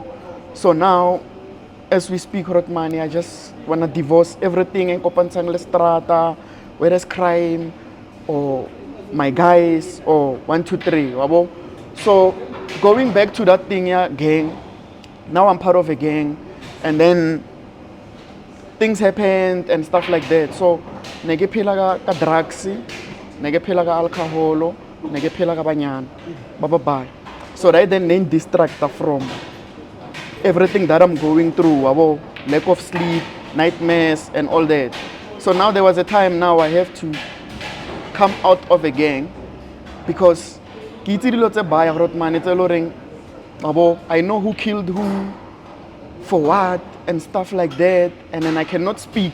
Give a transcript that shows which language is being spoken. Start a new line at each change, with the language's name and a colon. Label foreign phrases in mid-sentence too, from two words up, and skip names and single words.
English: So now, as we speak, Rotmani, I just wanna divorce everything and kopansang strata, whether it's crime or my guys or 1, 2, 3. So going back to that thing, gang. Now I'm part of a gang, and then things happened and stuff like that.
Southern Sotho: So nege phela ka drugs, nege phela ka alcohol, nege phela ka banyana.
English: Bye. So that then distract from everything that I'm going through. Lack of sleep, nightmares, and all that. So now there was a time now I have to come out of a gang because I know who killed who, for what, and stuff like that, and then I cannot speak.